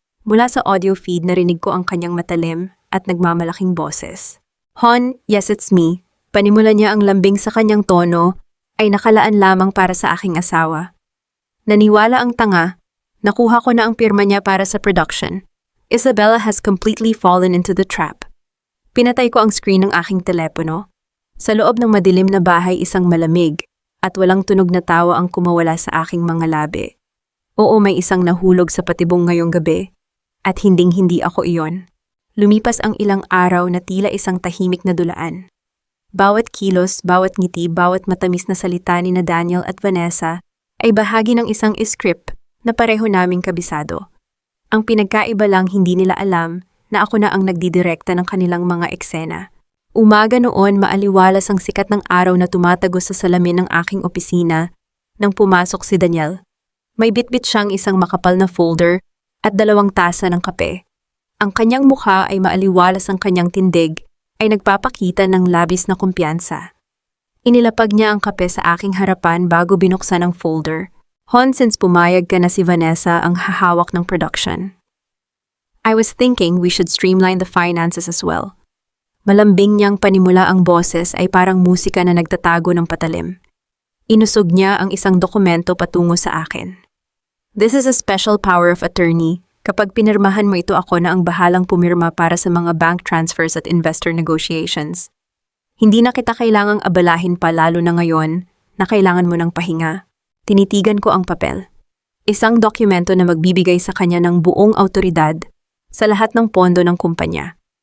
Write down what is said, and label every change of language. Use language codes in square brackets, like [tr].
[tl] Mula sa audio feed, narinig ko ang kanyang matalim at nagmamalaking boses. [en] Hon, yes, it's me. [tl] Panimula niya, ang lambing sa kanyang tono ay nakalaan lamang para sa aking asawa. Naniwala ang tanga, nakuha ko na ang pirma niya para sa production. [en] Isabella has completely fallen into the trap. [tl] Pinatay ko ang screen ng aking telepono. Sa loob ng madilim na bahay, isang malamig at walang tunog na tawa ang kumawala sa aking mga labi. Oo, may isang nahulog sa patibong ngayong gabi at hinding-hindi ako iyon. Lumipas ang ilang araw na tila isang tahimik na dulaan. Bawat kilos, bawat ngiti, bawat matamis na salita ni na Daniel at Vanessa ay bahagi ng isang script na pareho naming kabisado. Ang pinagkaiba lang, hindi nila alam na ako na ang nagdidirekta ng kanilang mga eksena. Umaga noon, maaliwalas ang sikat ng araw na tumatagos sa salamin ng aking opisina nang pumasok si Daniel. May bitbit siyang isang makapal na folder at 2 tasa ng kape. Ang kanyang mukha ay maaliwalas, ang kanyang tindig ay nagpapakita ng labis na kumpiyansa. Inilapag niya ang kape sa aking harapan bago binuksan ang folder. Hon, since pumayag ka na, si Vanessa ang hahawak ng production. [en] I was thinking we should streamline the finances as well. [tl] Malambing niyang panimula, ang boses ay parang musika na nagtatago ng patalim. Inusog niya ang isang dokumento patungo sa akin. [en] This is a special power of attorney. [tl] Kapag pinirmahan mo ito, ako na ang bahalang pumirma para sa mga bank transfers at investor negotiations. Hindi na kita kailangang abalahin pa, lalo na ngayon na kailangan mo ng pahinga. Tinitigan ko ang papel. Isang dokumento na magbibigay sa kanya ng buong autoridad sa lahat ng pondo ng kumpanya.